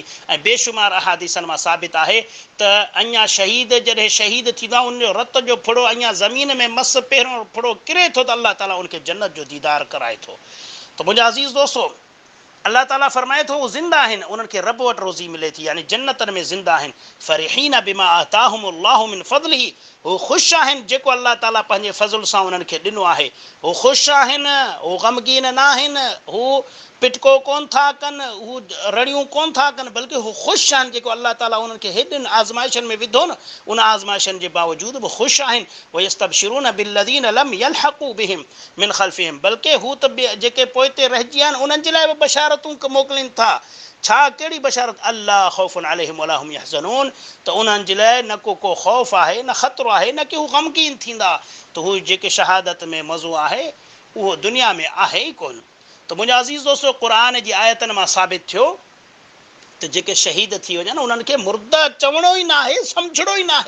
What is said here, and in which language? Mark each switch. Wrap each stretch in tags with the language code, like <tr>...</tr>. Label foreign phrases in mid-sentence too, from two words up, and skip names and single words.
<sd>ऐं बेशुमार अहादीसनि मां साबित आहे त अञा शहीद जॾहिं शहीद थींदा उनजो रत जो फुड़ो अञा ज़मीन में मस पहिरियों फुड़ो किरे थो त अल्लाह ताला उनखे जन्नत जो दीदार कराए थो। त मुंहिंजा अज़ीज़ दोस्तो, अल्लाह ताला फरमाए थो हू ज़िंदा आहिनि, उन्हनि खे रब वटि रोज़ी मिले थी, यानी जन्नतनि में ज़िंदा आहिनि।</sd> <ar>فرحين بما آتاهم الله من فضله,</ar> <sd>हू ख़ुशि आहिनि जेको अल्लाह ताला पंहिंजे फ़ज़ल सां उन्हनि खे ॾिनो आहे। हू ख़ुशि आहिनि, हू ग़मगीन न आहिनि, हू पिटको कोन था कनि, हू रड़ियूं कोन था कनि, बल्कि हू ख़ुशि आहिनि जेको अल्लाह ताला उन्हनि खे हेॾिन आज़माइशनि में विधो न, उन आज़माइशनि जे बावजूदि बि ख़ुशि आहिनि।</sd> <ar>ويستبشرون بالذين لم يلحقوا بهم من خلفهم,</ar> <sd>बल्कि हू त जेके पोइ ते रहिजी आहिनि उन्हनि जे लाइ बि बशारतूं मोकिलीनि था। छा कहिड़ी बशारत?</sd> <ar>ألا خوف عليهم ولا هم يحزنون,</ar> <sd>त उन्हनि जे लाइ न को ख़ौफ़ आहे, न ख़तरो आहे, न कि हू ग़मगीन थींदा। त हू जेके शहादत में मज़ो आहे उहो दुनिया में आहे ई कोन। त मुंहिंजा अज़ीज़ दोस्तो, क़ुर जी आयतनि मां साबित थियो त जेके शहीद थी वञनि उन्हनि खे मुर्दा चवणो ई न आहे, सम्झणो ई न आहे।</sd>